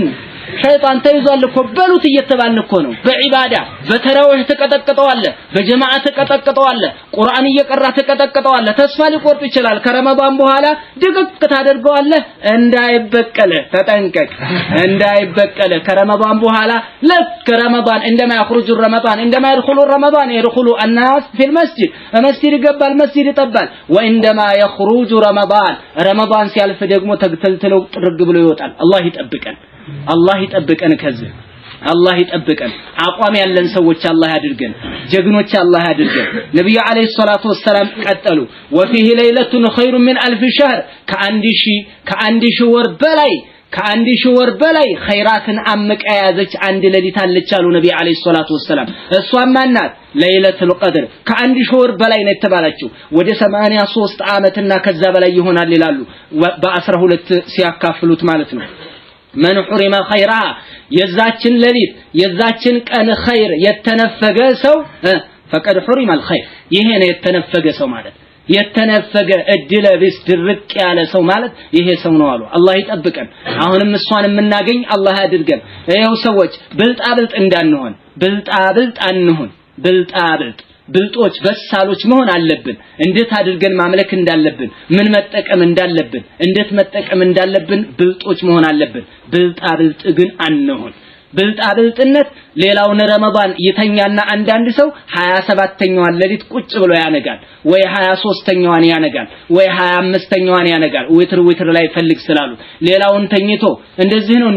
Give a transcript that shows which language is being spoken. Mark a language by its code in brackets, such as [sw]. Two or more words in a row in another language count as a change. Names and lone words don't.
[am] ሸይጣን ተይዟል እኮ በሉት እየተባልን እኮ ነው በዒባዳ በተራዊህ ተቀጠቀጠዋል በጀማዓ ተቀጠቀጠዋል ቁርአን እየቀራ ተቀጠቀጠዋል ተስፋ ሊቆርጥ ይችላል ከረመዳን በኋላ ድቅቅ ታደርገዋል እንዳይበቀለ ተጠንቀቅ እንዳይበቀለ ከረመዳን በኋላ ለክ ረመዳን እንደማ [ar] يخرج رمضان [am] እንደማ [ar] يدخل رمضان يدخل الناس في المسجد المسجد [am] ይገባል መስጂድ ይጠባል [ar] وعندما يخرج رمضان [am] ሲያልፍ ደግሞ ተግተልተለው ጥርግ ብሎ ይወጣል አላህ ይጠብቀን ከዚህ አላህ ይጠብቀን አቋም ያለን ሰዎች አላህ ያድርገን ጀግኖች አላህ ያድርገን ነብዩ አለይሂ ሰላቱ ወሰለም ቀጠሉ [ar] وفيه ليله خير من 1000 شهر [am] ከአንድ ሺህ ወር በላይ ኸይራትን አምቃ ያዘች አንድ ሌሊት አለች አሉ ነብዩ አለይሂ ሰላቱ ወሰለም እሷም ማናት ለይለቱል ቀድር ከአንድ ሺህ ወር በላይ ነው የተባለችው ወደ 83 አመትና ከዛ በላይ ይሆናል ይላሉ በ12 ሲያካፍሉት ማለት ነው [ar] من حرم خيرها [am] የዛችን ሌሊት የዛችን ቀን ኸይር የተነፈገ ሰው [ar] فقد حرم الخير [am] ይሄ ነው የተነፈገ ሰው ማለት የተነፈገ እድለ ቢስ ድርቅ ያለ ሰው ማለት ይሄ ሰው ነው አሉ አላህ ይጠብቀን አሁንም እሷን የምናገኝ አላህ ያድርገን ይሄው ሰዎች ብልጣብልጥ እንዳንሆን ብልጣብልጥ አንሆን ብልጦች በሳሎች መሆን አለብን እንዴት አድርገን ማምለክ እንዳለብን ምን መጠቀም እንዳለብን እንዴት መጠቀም እንዳለብን ብልጦች መሆን አለብን ብልጣብልጥ ግን አንሆን ብልጣብልጥነት ሌላውን ረመዳን ይተኛና አንዳንድ ሰው 27ኛዋን ሌሊት ቁጭ ብሎ ያነጋል ወይ 23ኛዋን ያነጋል ወይ 25ኛዋን ያነጋል ዊትር ላይ ፈልግ ስላሉ ሌላውን ተኝቶ እንደዚህ ነው